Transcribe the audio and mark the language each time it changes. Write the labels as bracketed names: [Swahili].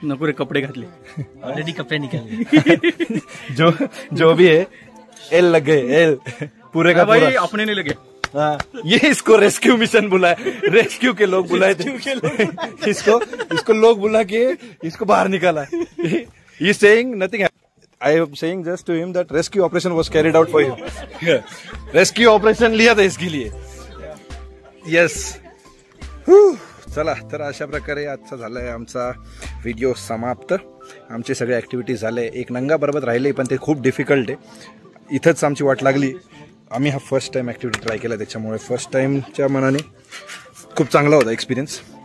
[Marathi] नको रे, कपडे घातले. ऑलरेडी कपडे निकाले. [Hindi] जो भी है, एल लग गए, एल पूरे का भाई पूरा. अपने नहीं लगे. हाँ, ये इसको रेस्क्यू मिशन बुलाए, रेस्क्यू के लोग बुलाए थे. इसको लोग बुला के इसको बाहर निकाला. [English] He saying nothing. I am saying just to him that rescue operation was carried out for you. [Hindi] Rescue operation लिया था इसके लिए. [English] Yes. [Marathi] चला तर अशा प्रकारे आजचा झालाय आमचा व्हिडिओ समाप्त. आमचे सगळे ॲक्टिव्हिटीज झाले. एक नंगा बरोबर राहिले पण ते खूप डिफिकल्ट आहे. इथंच आमची वाट लागली. आम्ही हा फर्स्ट टाइम ॲक्टिव्हिटी ट्राय केला त्याच्यामुळे फर्स्ट टाइमच्या मनाने खूप चांगला होता एक्सपिरियन्स.